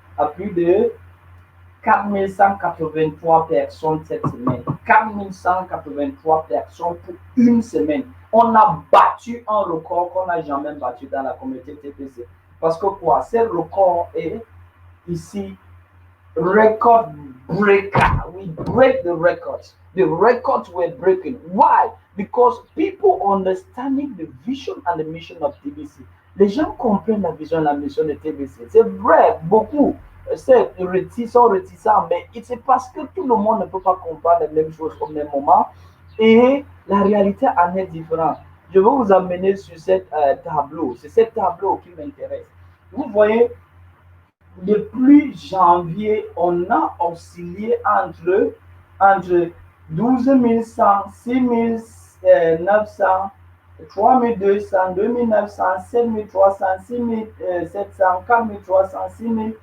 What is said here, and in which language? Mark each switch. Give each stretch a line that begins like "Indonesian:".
French: À plus de 4183 personnes cette semaine. 4183 personnes pour une semaine. On a battu un record qu'on n'a jamais battu dans la communauté TBC. Parce que quoi? Ce record est ici record breaker.
English: We break the records. The records were breaking. Why? Because people understanding the vision and the mission of TBC.
French: Les gens comprennent la vision et la mission de TBC. C'est vrai, beaucoup sont réticents, mais c'est parce que tout le monde ne peut pas comprendre les mêmes choses au même moment. Et la réalité en est différente. Je vais vous amener sur ce tableau. C'est ce tableau qui m'intéresse. Vous voyez, depuis janvier, on a oscillé entre 12 100, 6 900, 3 200, 2 900, 7 300, 6 700, 4 300, 6 000.